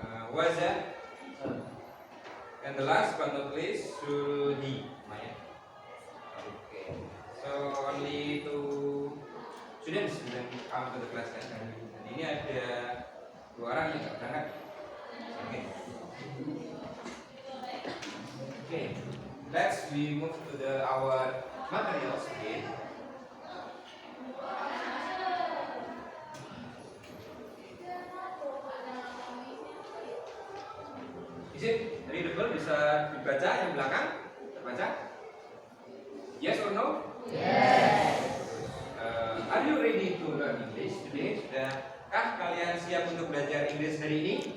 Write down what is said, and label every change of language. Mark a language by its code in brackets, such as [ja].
[en] Waza. And the last but not least, Sulhi Maya. Okay. So only two students [id] yang [en] come to the class kan. [id] Dan ini ada 2 orang yang nggak berangkat. Oke. Okay. [en] Let's we move to our materials again. Is it readable? [id] Bisa dibaca yang belakang? Terbaca? [en] Yes or no? Yes. Are you ready to learn English today? [id] Sudahkah kalian siap untuk belajar Inggris hari ini?